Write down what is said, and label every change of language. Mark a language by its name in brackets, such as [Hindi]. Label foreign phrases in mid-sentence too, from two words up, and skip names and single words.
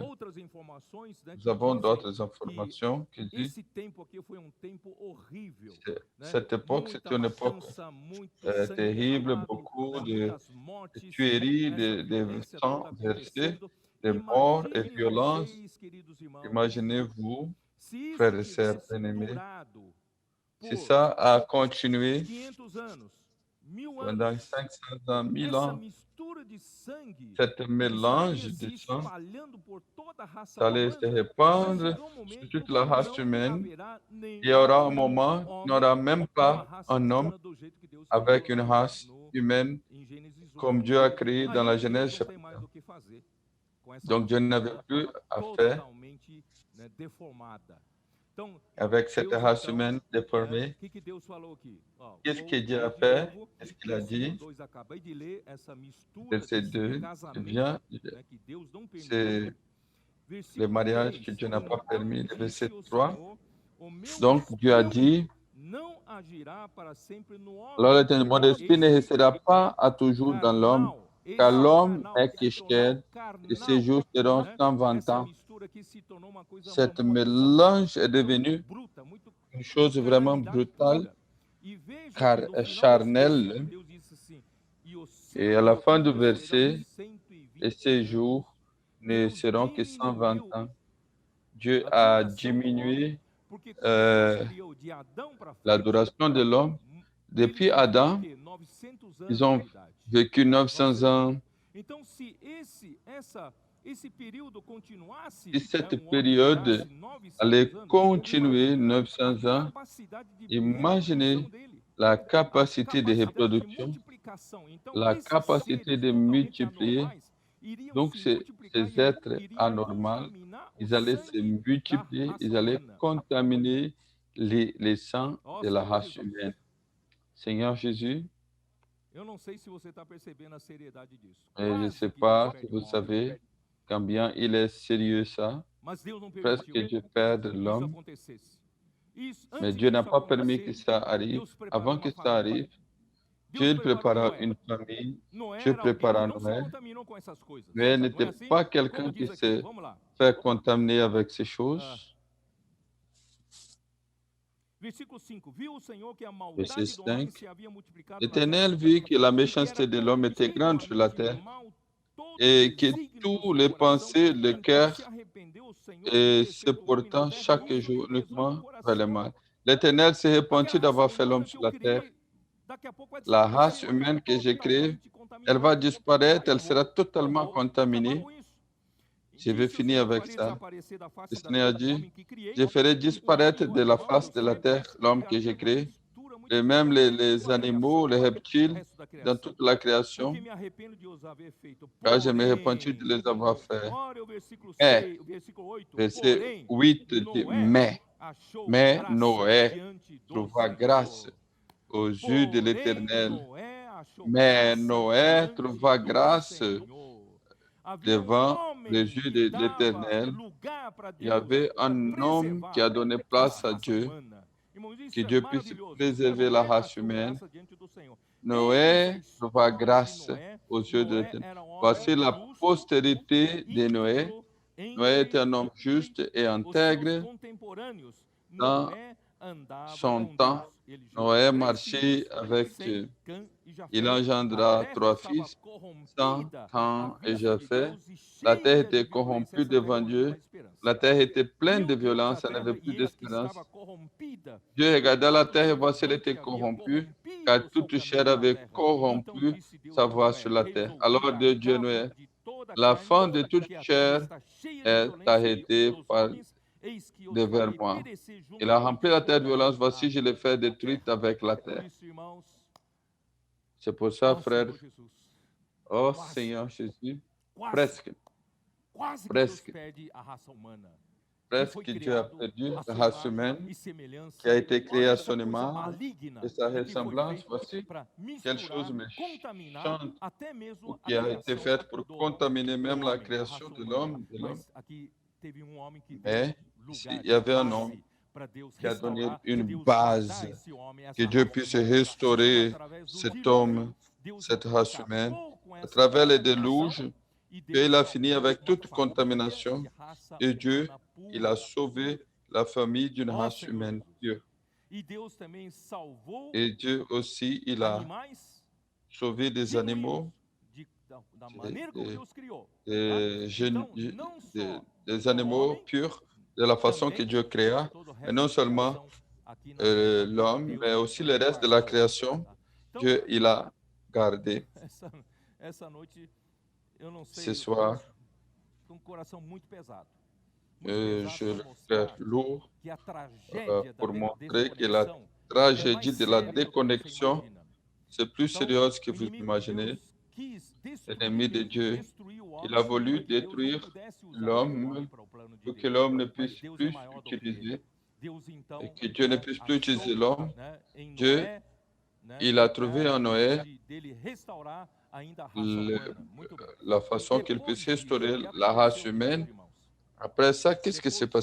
[French] Nous avons d'autres informations qui disent cette époque, c'était une époque terrible, beaucoup de tueries, de sang versé, de morts et violences. Imaginez-vous, frères et sœurs bien-aimés, si ça a continué pendant 500 ans, 1000 [Portuguese] essa [French] ans, [Portuguese] mistura de sangue [French] cette mélange [Portuguese] estaria [French] de [Portuguese] se [French] sang [Portuguese] espalhando por toda a raça [French] allait se [Portuguese] humana, mas [French] répandre [Portuguese] chegou um [French] sur [Portuguese] momento [French] toute la race [Portuguese] não [French] humaine. [Portuguese] haverá [French] Il y aura un [Portuguese] nenhum [French] moment, il n'y [Portuguese] homem [French] aura même [Portuguese] com uma [French] pas [Portuguese] raça [French] un homme [Portuguese] humana do jeito que Deus criou [French] avec [Portuguese] lá [French] une race humaine [Portuguese] em Gênesis 1. [French] comme Dieu a créé dans la [Portuguese] Aí Deus [French] Genèse [Portuguese] não tem [French] chapitre [Portuguese] mais [French] 1. [Portuguese] o que fazer com essa [French] Donc Dieu n'avait [Portuguese] raça [French] plus à faire [Portuguese] totalmente, né, deformada. Então, [French] avec cette [Portuguese] Deus [French] race [Portuguese] então, [French] humaine déformée. [Portuguese] o que Deus falou aqui? Ó, [French] Qu'est-ce [Portuguese] vou [French] que Dieu [Portuguese] ler [French] a [Portuguese] de [French] fait? [Portuguese] novo. [French] Qu'est-ce qu'il a [Portuguese] Versículo [French] dit? [Portuguese] 2, acabei de ler essa mistura [French] Verset [Portuguese] desse [French] 2, [Portuguese] casamento, né, que Deus não permitiu. [French] c'est le [Portuguese] Versículo [French] mariage [Portuguese] 3, [French] que Dieu n'a pas [Portuguese] então [French] permis. Le verset [Portuguese] disse o [French] 3. [Portuguese] Senhor, o meu [French] Donc Dieu a [Portuguese] espírito [French] dit, [Portuguese] não agirá para sempre no [French] alors [Portuguese] homem. [French] l'Éternel, mon esprit ne [Portuguese] Esse [French] restera pas [Portuguese] é [French] à toujours dans l'homme, [Portuguese] carnal, [French] car [Portuguese] esse [French] l'homme [Portuguese] carnal [French] est [Portuguese] se que tornou [French] chair, et ses [Portuguese] carnal, [French] jours seront [Portuguese] né? [French] 120 [Portuguese] Essa [French] ans. [Portuguese] mistura aqui se tornou uma coisa [French] Cette [Portuguese] muito [French] mélange est [Portuguese] muito [French] devenu [Portuguese] bruta, muito [French] une chose vraiment [Portuguese] carnalidade [French] brutale, [Portuguese] pura. E veja [French] car [Portuguese] que no final desse [French] charnelle, [Portuguese] versículo, Deus disse assim, e o [French] et à la [Portuguese] seu [French] fin du [Portuguese] dia serão [French] verset, et [Portuguese] 120 [French] ces [Portuguese] anos. [French] jours ne [Portuguese] Deus [French] seront que 120 [Portuguese] diminuiu [French] ans. Dieu [Portuguese] a [French] a [Portuguese] duração do homem, [French] diminué [Portuguese] porque quando Deus criou de Adão para [French] la [Portuguese] frente, [French] duration de l'homme. [Portuguese] eles [French] Depuis [Portuguese] viveram o [French] Adam, [Portuguese] quê? 900 anos [French] ils [Portuguese] de [French] ont [Portuguese] idade. [French] vécu 900 ans. [Portuguese] Então, se esse período continuasse, [French] Si cette [Portuguese] um homem [French] période [Portuguese] durasse 900 [French] allait [Portuguese] anos, [French] continuer [Portuguese] imagina [French] 900 [Portuguese] a [French] ans, [Portuguese] capacidade de [French] imaginez [Portuguese] reprodução dele, [French] la [Portuguese] a [French] capacité de [Portuguese] capacidade de [French] reproduction, [Portuguese] multiplicação. Então, [French] la [Portuguese] esses [French] capacité [Portuguese] seres [French] de [Portuguese] totalmente [French] multiplier. [Portuguese] anormais iriam [French] Donc, [Portuguese] se multiplicar [French] ces [Portuguese] e [French] êtres [Portuguese] iriam [French] anormaux, [Portuguese] contaminar o [French] ils allaient se [Portuguese] sangue da [French] multiplier, [Portuguese] raça [French] ils allaient [Portuguese] humana. [French] contaminer les sangs [Portuguese] Ó [French] de la [Portuguese] Senhor [French] race [Portuguese] Jesus, [French] humaine. Seigneur Jésus, [Portuguese] eu não sei se você está percebendo a seriedade disso. [French] et je ne [Portuguese] Quase [French] sais [Portuguese] que Deus [French] pas si [Portuguese] perde [French] vous [Portuguese] um homem, [French] savez combien il est sérieux ça, [Portuguese] mas Deus não [French] presque [Portuguese] permitiu [French] que Dieu perde [Portuguese] isso [French] l'homme, [Portuguese] acontecesse. Isso, [French] mais [Portuguese] antes [French] Dieu n'a [Portuguese] disso [French] pas permis que [Portuguese] acontecer, [French] ça arrive. [Portuguese] Deus preparou [French] Avant [Portuguese] uma [French] que ça [Portuguese] família. [French] arrive, [Portuguese] Deus [French] Dieu [Portuguese] preparou [French] prépara [Portuguese] Noé. [French] une famille, [Portuguese] Noé [French] Dieu [Portuguese] era alguém que [French] prépara [Portuguese] não se [French] Noé. [Portuguese] contaminou com essas coisas. [French] Noé [Portuguese] Não é [French] n'était [Portuguese] assim? [French] pas [Portuguese] Como [French] quelqu'un [Portuguese] diz [French] qui [Portuguese] aqui, [French] se [Portuguese] vamos lá. [French] fait contaminer avec ces choses. [Portuguese] Versículo 5. Viu o Senhor que a [French] Verset [Portuguese] maldade do homem [French] 5. [Portuguese] se havia multiplicado na [French] L'Éternel [Portuguese] terra, [French] vit que la [Portuguese] e que [French] méchanceté [Portuguese] era [French] de l'homme était grande sur la [Portuguese] continuamente [French] terre [Portuguese] mal todo [French] et que [Portuguese] desígnio do [French] tous [Portuguese] seu [French] les [Portuguese] coração. [French] pensées, le [Portuguese] Então [French] cœur [Portuguese] se arrependeu o Senhor de ter [French] se [Portuguese] feito o homem na [French] portant [Portuguese] terra, [French] chaque [Portuguese] e isso [French] jour [Portuguese] lhe pesou no [French] uniquement vers le [Portuguese] coração. [French] mal. L'Éternel s'est repenti [Portuguese] Porque a raça [French] d'avoir fait l'homme [Portuguese] humana que [French] sur [Portuguese] eu [French] la terre. [Portuguese] criei, daqui a pouco vai [French] La [Portuguese] desaparecer, [French] race [Portuguese] vai [French] humaine que j'ai créée, [Portuguese] totalmente contaminada. [French] elle va [Portuguese] Aí [French] disparaître, elle sera [Portuguese] vou [French] totalement [Portuguese] acabar [French] contaminée. [Portuguese] com isso. [French] Je vais [Portuguese] Disse o [French] finir [Portuguese] Senhor, [French] avec [Portuguese] farei [French] ça. [Portuguese] desaparecer da face [French] Le [Portuguese] da [French] Seigneur [Portuguese] terra o [French] dit, [Portuguese] homem que criei, [French] je ferai [Portuguese] o [French] disparaître [Portuguese] homem e o [French] de la [Portuguese] animal, [French] face [Portuguese] o [French] de la [Portuguese] servo, [French] terre l'homme [Portuguese] e [French] que j'ai [Portuguese] havia uma [French] créé, [Portuguese] mistura muito [French] et [Portuguese] grande [French] même [Portuguese] em [French] les [Portuguese] toda a [French] animaux, [Portuguese] criação, [French] les [Portuguese] o [French] reptiles, [Portuguese] resto da [French] dans [Portuguese] criação. [French] toute la création, [Portuguese] Porque me arrependo de os haver feito. [French] car je me repenti de les avoir fait. [Portuguese] Olha o versículo [French] Mais, [Portuguese] 6, o versículo 8. [French] verset [Portuguese] Porém, [French] 8 dit, [Portuguese] Noé achou [French] mais [Portuguese] graça [French] Noé [Portuguese] diante do [French] trouva [Portuguese] Senhor. [French] grâce aux yeux de [Portuguese] Porém, [French] l'Éternel. [Portuguese] Noé achou [French] Mais [Portuguese] graça [French] Noé [Portuguese] diante [French] trouva [Portuguese] do [French] grâce [Portuguese] Senhor. Havia [French] devant [Portuguese] homem [French] les yeux [Portuguese] que [French] de [Portuguese] dava [French] l'Éternel. [Portuguese] lugar para [French] Il y [Portuguese] Deus [French] avait un homme qui a donné [Portuguese] a [French] place à [Portuguese] raça [French] Dieu, [Portuguese] humana. Irmãos, isso [French] que [Portuguese] é [French] Dieu puisse [Portuguese] maravilhoso. [French] préserver la [Portuguese] Noé [French] race [Portuguese] achou [French] humaine. [Portuguese] graça diante do Senhor. [French] Noé [Portuguese] Eis a [French] trouva [Portuguese] história de [French] grâce [Portuguese] Noé. [French] aux yeux de [Portuguese] Noé [French] l'Éternel. [Portuguese] era um homem [French] Voici la [Portuguese] justo, [French] postérité de Noé. [Portuguese] íntegro, [French] Noé [Portuguese] entre [French] était un homme juste et [Portuguese] os seus [French] intègre. [Portuguese] contemporâneos. [French] Dans [Portuguese] Noé andava [French] son [Portuguese] com [French] temps, [Portuguese] Deus. Ele gerou [French] Noé [Portuguese] 3 [French] marchait [Portuguese] filhos, [French] avec [Portuguese] Sem, [French] Dieu. [Portuguese] Cã e Jafé. [French] Il [Portuguese] A [French] engendra [Portuguese] terra [French] 3 [Portuguese] estava [French] fils, Sem, [Portuguese] corrompida [French] Cam [Portuguese] à [French] et [Portuguese] vista de [French] Japheth. [Portuguese] Deus e [French] La terre [Portuguese] cheia de [French] était [Portuguese] violência. [French] corrompue [Portuguese] Essa terra [French] devant [Portuguese] não tinha [French] Dieu. [Portuguese] mais esperança. [French] La terre était pleine de [Portuguese] Viu Deus a [French] violence, elle [Portuguese] terra [French] n'avait plus [Portuguese] e eis que [French] d'espérance. [Portuguese] estava corrompida. [French] Dieu regardait la terre et [Portuguese] Todo [French] voici, elle [Portuguese] ser [French] était [Portuguese] vivente havia [French] corrompue, [Portuguese] corrompido [French] car [Portuguese] o seu [French] toute chair [Portuguese] caminho na [French] avait [Portuguese] terra. Então [French] corrompu [Portuguese] disse Deus [French] sa [Portuguese] a [French] voie [Portuguese] Noé: [French] sur la terre. [Portuguese] resolvi [French] Alors Dieu [Portuguese] dar [French] Noé, [Portuguese] cabo de toda a [French] la [Portuguese] carne, [French] fin de toute [Portuguese] que a terra [French] chair [Portuguese] está cheia de [French] est [Portuguese] violência [French] arrêtée [Portuguese] dos [French] par [Portuguese] homens. Eis que os [French] devers [Portuguese] farei [French] moi. [Portuguese] perecer [French] Il a rempli la [Portuguese] juntamente [French] terre de [Portuguese] com [French] violence, [Portuguese] eles [French] voici, je l'ai fait détruite avec la [Portuguese] Por [French] terre. [Portuguese] isso, irmãos, [French] C'est pour ça, [Portuguese] ó [French] frère, [Portuguese] Senhor Jesus, [French] oh [Portuguese] quase, [French] Seigneur Jésus, [Portuguese] quase, [French] presque, [Portuguese] quase que [French] presque, [Portuguese] Deus perde a raça humana, que [French] presque [Portuguese] foi [French] Dieu a [Portuguese] criado [French] perdu [Portuguese] à [French] la [Portuguese] sua [French] race [Portuguese] imagem [French] humaine [Portuguese] e semelhança. [French] qui a été créée [Portuguese] Olha [French] à [Portuguese] essa [French] son [Portuguese] coisa [French] image [Portuguese] maligna [French] et sa [Portuguese] que foi [French] ressemblance. [Portuguese] feita [French] Voici [Portuguese] para [French] quelle chose [Portuguese] misturar, contaminar [French] méchante [Portuguese] até mesmo a [French] qui a été [Portuguese] criação [French] faite pour [Portuguese] do [French] contaminer même la [Portuguese] homem, a [French] création [Portuguese] raça [French] de [Portuguese] humana. [French] l'homme. [Portuguese] Mas aqui teve homem que deu [French] Mais ici, [Portuguese] lugar [French] il y avait un homme [Portuguese] base para Deus [French] qui a donné [Portuguese] restaurar, [French] une [Portuguese] Deus [French] base, [Portuguese] guardar esse homem, [French] que [Portuguese] essa [French] Dieu [Portuguese] raça [French] puisse [Portuguese] humana. [French] restaurer [Portuguese] Através do [French] cet [Portuguese] dilúvio, [French] homme, [Portuguese] Deus [French] cette [Portuguese] então [French] race humaine, [Portuguese] acabou com [French] à [Portuguese] essa [French] travers les [Portuguese] contaminação [French] déluges, [Portuguese] e [French] Dieu [Portuguese] Deus [French] il a [Portuguese] salvou [French] fini avec [Portuguese] uma [French] toute [Portuguese] família [French] contamination [Portuguese] de raça [French] et Dieu, [Portuguese] humana [French] il a [Portuguese] pura. [French] sauvé la famille d'une [Portuguese] Ó [French] race [Portuguese] Senhor [French] humaine [Portuguese] Jesus. [French] pure. [Portuguese] E Deus também salvou [French] Et Dieu aussi, il a [Portuguese] animais [French] sauvé des [Portuguese] genuínos [French] animaux, [Portuguese] da maneira como [French] des, [Portuguese] Deus criou. Tá? [French] des, [Portuguese] Então, não [French] des, [Portuguese] só [French] des [Portuguese] o [French] animaux [Portuguese] homem, [French] purs de la façon que [Portuguese] também [French] Dieu créa, [Portuguese] todo o [French] et [Portuguese] resto [French] non [Portuguese] da [French] seulement [Portuguese] criação aqui na terra. [French] l'homme, [Portuguese] Deus [French] mais aussi le reste de la [Portuguese] guardou. [French] création. [Portuguese] Tá? [French] Dieu, il a gardé [Portuguese] essa noite, eu não [French] ce [Portuguese] sei, [French] soir. [Portuguese] com um coração muito pesado [French] Je [Portuguese] para [French] le cœur [Portuguese] mostrar [French] lourd [Portuguese] que a tragédia da [French] pour montrer que la [Portuguese] desconexão é mais [French] tragédie de la [Portuguese] séria do que você [French] déconnexion, [Portuguese] imagina. [French] c'est plus [Portuguese] Então, [French] sérieux que [Portuguese] o [French] vous [Portuguese] inimigo de [French] imaginez. [Portuguese] Deus quis [French] L'ennemi de Dieu, [Portuguese] destruir o [French] il [Portuguese] homem [French] a voulu [Portuguese] para que Deus não [French] détruire [Portuguese] pudesse usar o homem [French] l'homme [Portuguese] para o plano de [French] pour que [Portuguese] Deus. [French] l'homme ne [Portuguese] Mas [French] puisse [Portuguese] Deus é [French] plus [Portuguese] maior do que ele. [French] utiliser [Portuguese] Deus então, [French] et que Dieu ne puisse plus utiliser l'homme. [Portuguese] em [French] Dieu, [Portuguese] Noé, [French] il a trouvé en Noé [Portuguese] dele restaurar ainda a raça [French] le- [Portuguese] humana. Muito bem. [French] la façon qu'il [Portuguese] Depois [French] puisse [Portuguese] disso, [French] restaurer [Portuguese] o que [French] la race [Portuguese] aconteceu, [French] humaine. [Portuguese] meus irmãos? [French] Après ça, qu'est-ce qui s'est [Portuguese] Depois